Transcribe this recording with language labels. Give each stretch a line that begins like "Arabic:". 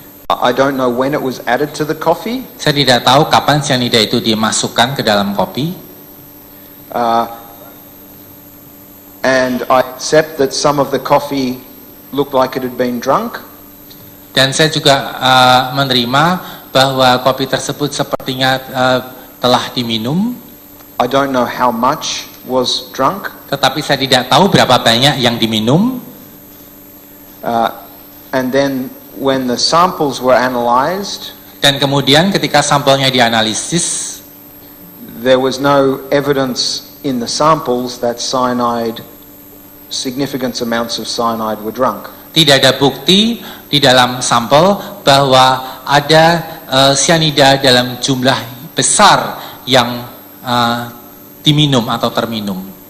English: I don't know when it was added to the coffee.
Indonesian: Saya tidak tahu kapan cyanida itu dimasukkan ke dalam kopi.
English: And I accept that some of the coffee looked like it had been drunk.
Indonesian: Dan saya juga menerima bahwa kopi tersebut sepertinya telah diminum.
English: I don't know how much was drunk.
Indonesian: Tetapi saya tidak tahu berapa banyak yang diminum.
English: And then when the samples were analyzed,
Indonesian: Dan kemudian ketika sampelnya dianalisis,
English: there was no evidence in the samples that significant amounts of cyanide were drunk.
Indonesian: tidak ada bukti di dalam sampel bahwa ada cyanida dalam jumlah besar yang diminum atau terminum.